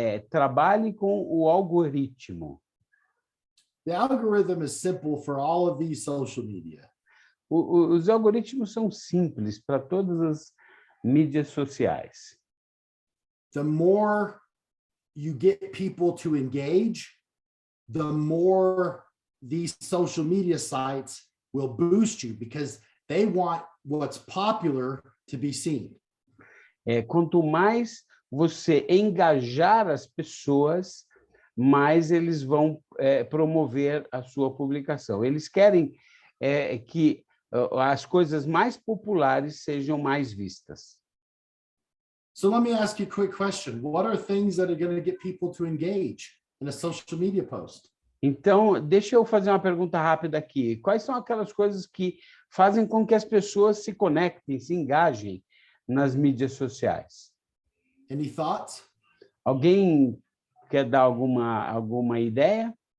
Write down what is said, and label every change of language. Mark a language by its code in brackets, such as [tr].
[pt] Trabalhe com o algoritmo. [en] The algorithm is simple for all of these social media. [pt] Os algoritmos são simples para todas as mídias sociais. [en] The more you get people to engage, the more these social media sites will boost you because they want what's popular to be seen. [pt] Quanto mais você engajar as pessoas, mais eles vão promover a sua publicação. Eles querem que as coisas mais populares sejam mais vistas. [en] So let me ask you a quick question. What are things that are going to get people to engage in a social media post? [pt] Então, deixa eu fazer uma pergunta rápida aqui. Quais são aquelas coisas que fazem com que as pessoas se conectem, se engajem nas mídias sociais? [en] Any thoughts? [pt] Alguém quer dar alguma ideia?